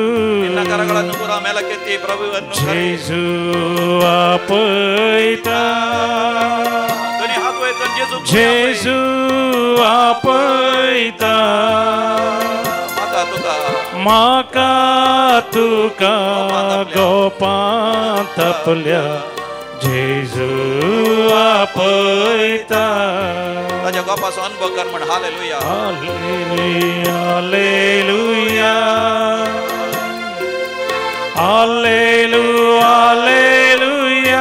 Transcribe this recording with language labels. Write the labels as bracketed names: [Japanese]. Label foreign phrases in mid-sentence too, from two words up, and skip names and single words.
[Kannada] ಕರಗಳನ್ನು ಪುರ ಮೇಲಕ್ಕೆತ್ತಿ ಪ್ರಭುವನ್ನು [Konkani] ಜೇಸು ಆಪೈತ, ಜೇಸು ಆಪೈತ, ಮಾಕಾ ತುಕಾ गोपांतपल्या जेजू आपयता. ताज्या गोपाचो अनुभव कर म्हण. हालेलुया हालेलुया हालेलुया हालेलुया.